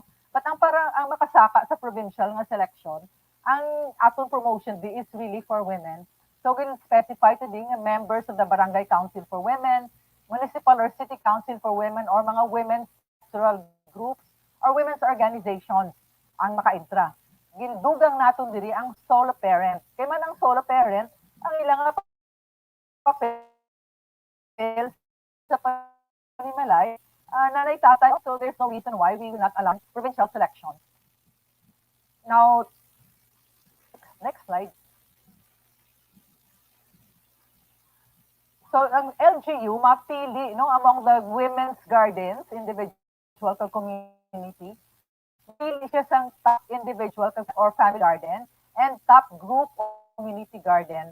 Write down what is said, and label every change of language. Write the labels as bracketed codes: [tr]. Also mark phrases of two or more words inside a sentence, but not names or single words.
[hil] But ang makasaka sa provincial nga selection, ang atong [en] promotion day is really for women. So we'll specify today nga members of the Barangay Council for Women, Municipal or City Council for Women, or mga women's cultural groups or women's organizations [hil] ang maka-intra. Gindugang naton diri ang [en] solo parent. [hil] Kaya man ang [en] solo parent, [hil] ang ilang papel sa panimalay, nanay tatay, [en] so there's no reason why we will not allow provincial selection. Now, next slide. So, [hil] ang LGU mapili, [en] no, among the women's gardens, individual community, [hil] pili siya sa [en] top individual or family garden and top group community garden.